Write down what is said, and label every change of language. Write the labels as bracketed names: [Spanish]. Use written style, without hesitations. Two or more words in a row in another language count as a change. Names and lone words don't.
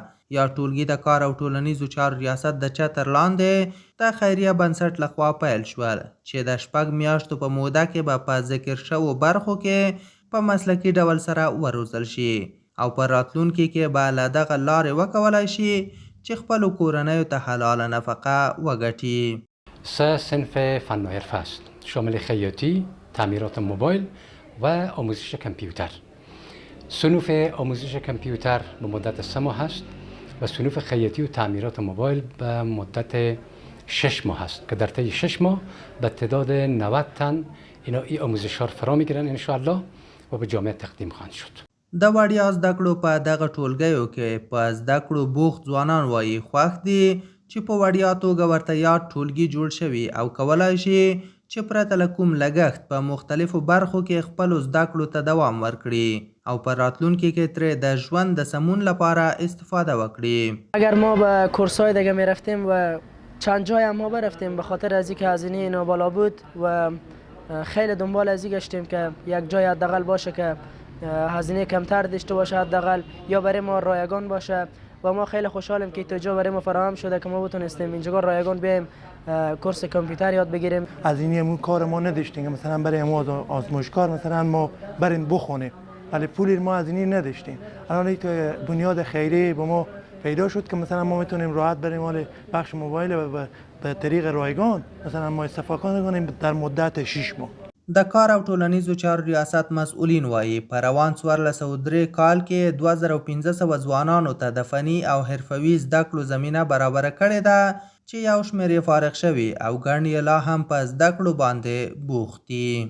[Pashto] یا ټولګي د کار او ټولنیزو چارو ریاست د چتر لاندې د خیریه بنسټ لخوا پیل شول چې د 6 میاشتو په موده کې به په ذکر شوو برخو کې په مسلکي ډول سره وروزل شي او په راتلونکي کې به له دغه لارې وکولای شي چې خپلو کورنیو ته حلاله نفقه وګټي. [Persian] سه صنف فن و حرفه است، شامل خیاطی، تعمیرات موبایل و آموزش کامپیوتر. صنوف آموزش کامپیوتر به مدت 3 ماه است و صنوف خیاطی و تعمیرات موبایل به مدت 6 ماه است که در طی 6 ماه به تعداد 90 تن اینا این آموزش ها فرا میگیرن انشاءالله و به جامعه تقدیم خواهند شد. [Pashto] د وړیا زده کړو په دغه ټولګیو کې په زده کړو بوخت ځوانان وایي خوښ دي چې په وړیا توګه ورته یاد ټولګي جوړ شوي او کولای شي چې پرته له کوم لګښت په مختلفو برخو کې خپلو زده کړو ته دوام ورکړي او په راتلونکي کې ترې د ژوند د سمون لپاره استفاده وکړي. [Persian] اگر ما به کورس‌های دیگه می‌رفتیم و چند جای هم ما برفتیم به خاطر از اینکه هزینه اینا بالا بود و خیلی دنبال از این گشتیم که یک جای حداقل باشه که هزینه کمتر داشته باشه حداقل یا برای ما رایگان باشه و ما خیلی خوشحالیم که اینجا برای ما فراهم شده که ما بتونستیم اینجا رایگان بیایم کورس کامپیوتر یاد بگیریم. از این کار ما نداشتیم که مثلا برای ما آزمایشگاه مثلا ما بریم بخونیم ولی پولی ما از این نداشتیم. الان یک بنیاد خیری به ما پیدا شد که مثلا ما میتونیم راحت بریم مال بخش موبایل و به طریق رایگان مثلا ما استفاده کنیم در مدت 6 ماه. [Pashto] د کار او ټولنیزو چارو ریاست مسئولین وایي په روان 1403 کال کې 2500 ځوانانو ته د فني او حرفوي زده کړو زمینه برابره کړې ده چې یو شمېر یې فارغ شوي او ګڼ یې لا هم په زده کړو باندې بوخت دي.